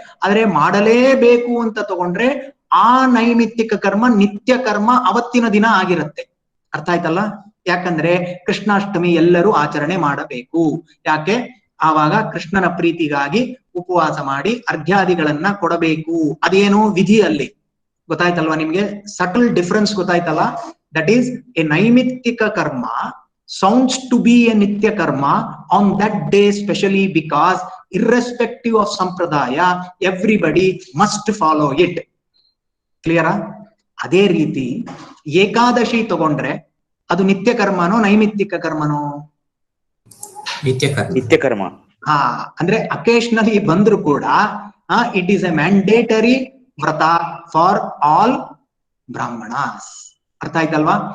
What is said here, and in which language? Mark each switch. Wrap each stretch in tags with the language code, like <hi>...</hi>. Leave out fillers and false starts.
<kn>ಆದ್ರೆ ಮಾಡಲೇಬೇಕು ಅಂತ ತಗೊಂಡ್ರೆ ಆ ನೈಮಿತ್ತಿಕ ಕರ್ಮ ನಿತ್ಯ ಕರ್ಮ ಅವತ್ತಿನ ದಿನ ಆಗಿರುತ್ತೆ. ಅರ್ಥ ಆಯ್ತಲ್ಲ? ಯಾಕಂದ್ರೆ ಕೃಷ್ಣಾಷ್ಟಮಿ ಎಲ್ಲರೂ ಆಚರಣೆ ಮಾಡಬೇಕು. ಯಾಕೆ? ಆವಾಗ ಕೃಷ್ಣನ ಪ್ರೀತಿಗಾಗಿ ಉಪವಾಸ ಮಾಡಿ ಅರ್ಘ್ಯಾದಿಗಳನ್ನ ಕೊಡಬೇಕು. ಅದೇನು ವಿಧಿಯಲ್ಲಿ. ಗೊತ್ತಾಯ್ತಲ್ವಾ ನಿಮ್ಗೆ?</kn> <en>subtle difference</en> <kn>ಗೊತ್ತಾಯ್ತಲ್ಲ?</kn> <en>That is a naimittika karma sounds to be a nitya karma on that day, specially because irrespective of sampradaya everybody must follow it. Clear?</en> <kn>ಅದೇ ರೀತಿ ಏಕಾದಶಿ ತಗೊಂಡ್ರೆ ಅದು ನಿತ್ಯ ಕರ್ಮನೋ ನೈಮಿತ್ತಿಕ ಕರ್ಮನೋ? ನಿತ್ಯ ಕರ್ಮ. ಅಂದ್ರೆ ಅಕೇಶನಲಿ ಬಂದ್ರು ಕೂಡ</kn> <en>It is a mandatory vrata for all Brahmanas.</en> <kn>ಅರ್ಥ ಆಯ್ತಲ್ವಾ?</kn>